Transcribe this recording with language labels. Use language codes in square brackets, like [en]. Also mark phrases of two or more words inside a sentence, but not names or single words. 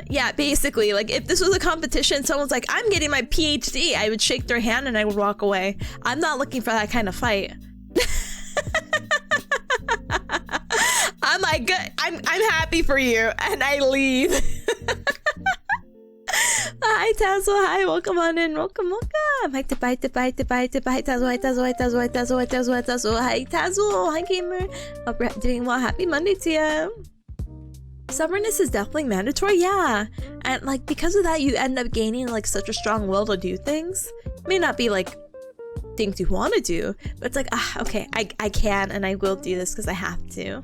[en] Yeah, basically, like if this was a competition, someone's like, I'm getting my PhD, I would shake their hand and I would walk away. I'm not looking for that kind of fight. I'm like, good, I'm happy for you, and I leave. Hi Tazzle, hi, welcome on in, welcome. Hi Tazzle, hi Tazzle, hi gamer. Hope you're doing well, happy Monday to you. Stubbornness is definitely mandatory, yeah. And like, because of that, you end up gaining like such a strong will to do things. It may not be like things you want to do, but it's like, okay, I can and I will do this because I have to.